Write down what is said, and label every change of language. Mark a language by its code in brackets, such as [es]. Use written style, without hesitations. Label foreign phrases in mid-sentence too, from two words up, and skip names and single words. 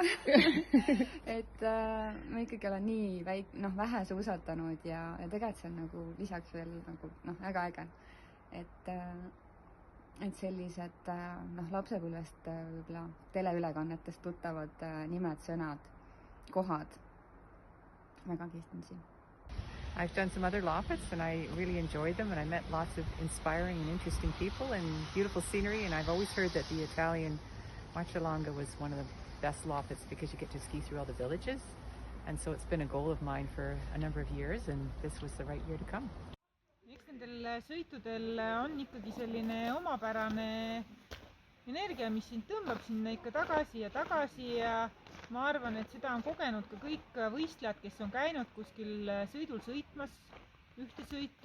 [et] Et ma ikkagi olen nii vähe suusatanud ja tegelikult see on nagu lisaks veel nagu väga äge. Et sellised lapsepõlvest võib-olla teleülekannetest tuttavad nimed, sõnad, kohad. Väga kihtin siin. [en] I've done some other Loppets and I really enjoyed them and I met lots of inspiring and interesting people and beautiful scenery, and I've always heard that the Italian Marcialonga was one of the best Loppets because you get to ski through all the villages, and so it's been a goal of mine for a number of years and this was the right year to come. [et] Eks nendel sõitudel on ikkagi selline omapärane energia, mis sind tõmbab sinna ikka tagasi ja ma arvan, et seda on kogenud ka kõik võistlejad, kes on käinud kuskil sõidul sõitmas ühte sõitu.